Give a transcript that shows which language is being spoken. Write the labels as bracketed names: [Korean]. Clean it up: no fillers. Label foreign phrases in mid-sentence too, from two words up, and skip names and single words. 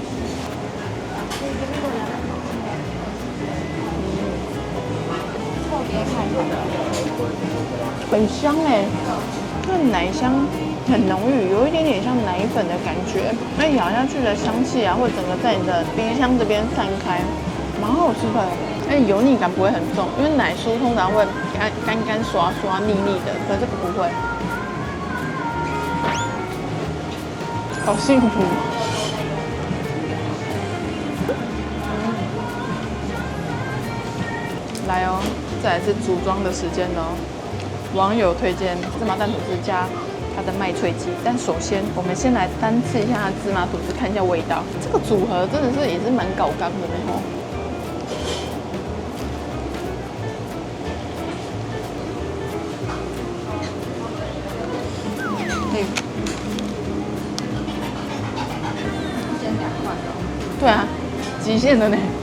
[Chinese] 很香哎，那奶香很濃郁，有一點點像奶粉的感覺。那咬下去的香氣啊，會整個在你的冰箱這邊散開，蠻好吃的。而且油膩感不會很重，因為奶酥通常會乾刷刷、膩膩的，可是這個不會。好幸福。來哦。再來是組裝的時間哦。網友推薦芝麻蛋吐司加它的麥脆雞，但首先我們先來單吃一下它的芝麻吐司，看一下味道。這個組合真的是也是蠻搞剛的呢。对啊，極限的呢。